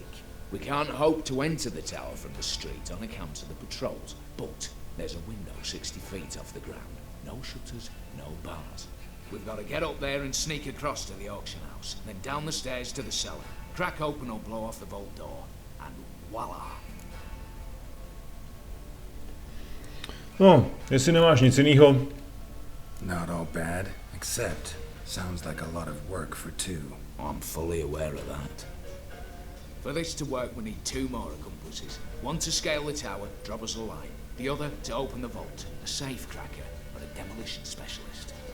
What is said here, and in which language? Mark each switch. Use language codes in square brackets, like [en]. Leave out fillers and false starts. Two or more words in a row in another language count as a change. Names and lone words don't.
[en] We can't hope to enter the tower from the street on account of the patrols, but there's a window 60 feet off the ground. No shutters, no bars. We've got to get up there and sneak across to the auction house, then down the stairs to the cellar, crack open or blow off the vault door, and voila! [cs] No, jestli nemáš nic jinýho. [en] Not all bad, except sounds like a lot of work for two. I'm fully aware of that. For this to work, we need 2 more accomplices. One to scale the tower, drop us a line. The other to open the vault, a safe cracker, or a demolition specialist.